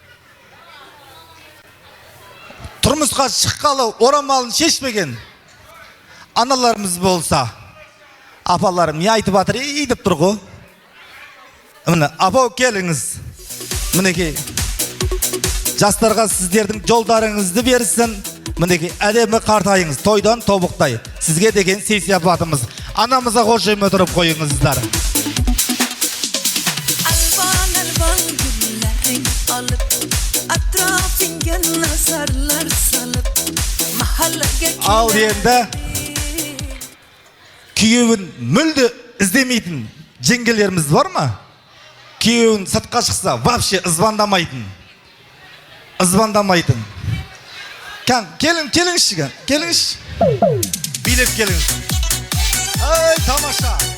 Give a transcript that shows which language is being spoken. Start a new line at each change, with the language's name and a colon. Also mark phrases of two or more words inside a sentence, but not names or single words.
Kazakh: Тұрмысқа шыққалы орамалын шешпеген аналарымыз болса, апаларым не айтып жатыр деп тұр ғой. Міне, апау келіңіз. Мінекей, жастарға сіздердің жолдарыңызды берсін. Мінекей, әдемі қартайыңыз, тойдан тобықтай. Сізге деген сый-сияпатымыз. Анамызға қошемет тұрып қойыңыздар.
Crimean Tatar: Alban güllerin alıp Atrafınca nazarlar salıp Mahallege
Kazakh: Ал енді күйеуін мүлде іздемейтін жеңгелеріміз бар ма? Күйеуін сыртқа шықса вообще звондамайтын. Келіңізші. Билеп келіңіз. Ай, тамаша.